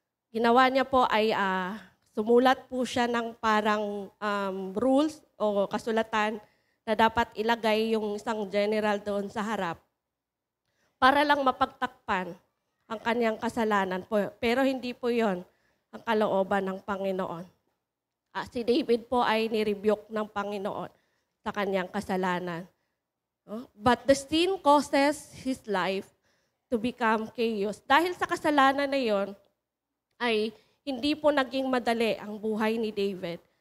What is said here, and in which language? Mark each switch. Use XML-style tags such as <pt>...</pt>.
<tl>ginawa niya po ay sumulat po siya ng parang rules o kasulatan na dapat ilagay yung isang general doon sa harap para lang mapagtakpan ang kanyang kasalanan po. Pero hindi po yon ang kalooban ng Panginoon. Si David po ay nirebuke ng Panginoon sa kanyang kasalanan.</tl> <en>But the sin causes his life to become chaos.</en> <tl>Dahil sa kasalanan na yon, ay hindi po naging madali ang buhay ni David.</tl>